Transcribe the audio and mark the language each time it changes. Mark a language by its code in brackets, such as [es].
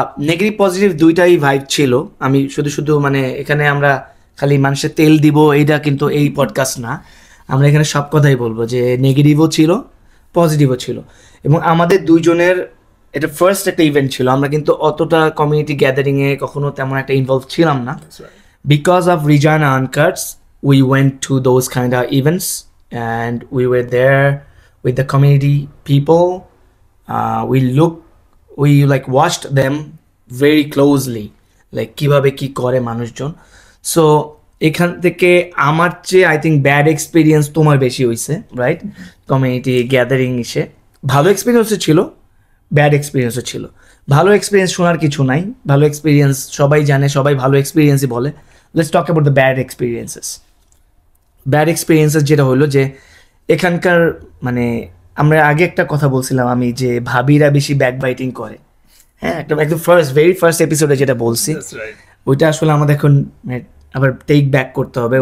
[bn] Negative positive দুইটাই vibe ছিল। আমি শুধু মানে এখানে আমরা খালি মানুষের তেল দিব এইটা কিন্তু এই পডকাস্ট না, আমরা এখানে সব কথাই বলবো যে নেগেটিভও ছিল পজিটিভও ছিল। এবং আমাদের দুইজনের এটা ফার্স্ট একটা ইভেন্ট ছিল, আমরা কিন্তু অতটা কমিউনিটি গ্যাদারিংয়ে কখনো তেমন একটা ইনভলভ ছিলাম না। [en] Because of Rijana Uncuts, we went to those kind of events and we were there with the community people. We like watched them very closely, like [bn] কিভাবে কি করে মানুষজন। সো এখান থেকে আমার চেয়ে [en] I think [bn] ব্যাড এক্সপিরিয়েন্স তোমার বেশি হয়েছে, রাইট? কমিউনিটি গ্যাদারিং এসে ভালো এক্সপিরিয়েন্সও ছিল, ব্যাড এক্সপিরিয়েন্সও ছিল। ভালো এক্সপিরিয়েন্স শোনার কিছু নাই, ভালো এক্সপিরিয়েন্স সবাই জানে, সবাই ভালো এক্সপিরিয়েন্সই বলে। [en] Let's talk about the bad experiences. [bn] Bad experiences যেটা হলো যে এখানকার মানে আমরা আগে একটা কথা বলছিলাম আমি যে ভাবিরা বেশি ব্যাক বাইটিং করে, হ্যাঁ, একদম ভেরি ফার্স্ট এপিসোডে যেটা বলছি ওইটা আসলে আমাদের এখন আবার টেক ব্যাক করতে হবে।